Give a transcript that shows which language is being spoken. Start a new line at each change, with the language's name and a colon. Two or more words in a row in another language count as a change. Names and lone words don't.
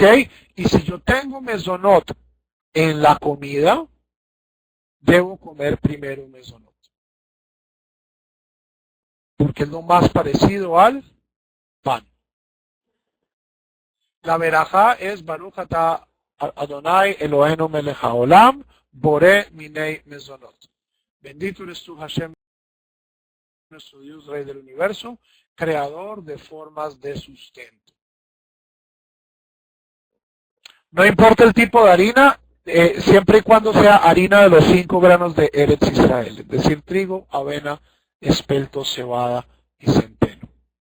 Spanish: Y si yo tengo mesonot en la comida, debo comer primero mesonot. Porque es lo más parecido al pan. La verajá es
Hebrew: ברוך אתה אדני אלהינו מלך העולם בורא מיני מזונות.
Spanish: Bendito eres tú, Hashem, nuestro Dios, Rey del universo, creador de formas de sustento. No importa el tipo de harina, siempre y cuando sea harina de los 5 granos de Eretz Israel, es decir, trigo, avena, espelto, cebada y centeno.